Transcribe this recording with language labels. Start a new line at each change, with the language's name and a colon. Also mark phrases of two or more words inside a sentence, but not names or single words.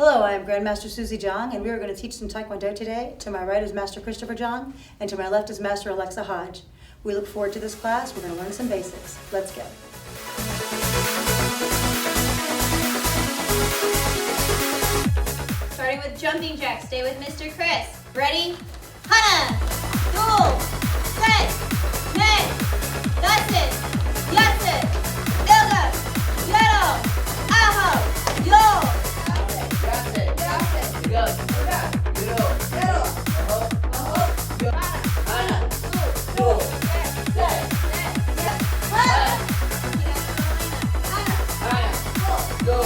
English: I am Grandmaster Susie Jong, and we are going to teach some Taekwondo today. To my right is Master Christopher Jong, and to my left is Master Alexa Hodge. We look forward to this class. We're going to learn some basics. Let's go. Starting with jumping jacks. Stay with Mr. Chris. Ready?
Korean: 하나! 둘! 셋! 넷! 다섯! 여섯! 일곱! 여덟! 아홉! 열! 여섯! 여섯! 열! 여덟! 여덟! 아홉! 열! 하나! 둘! 셋! 하나! 둘!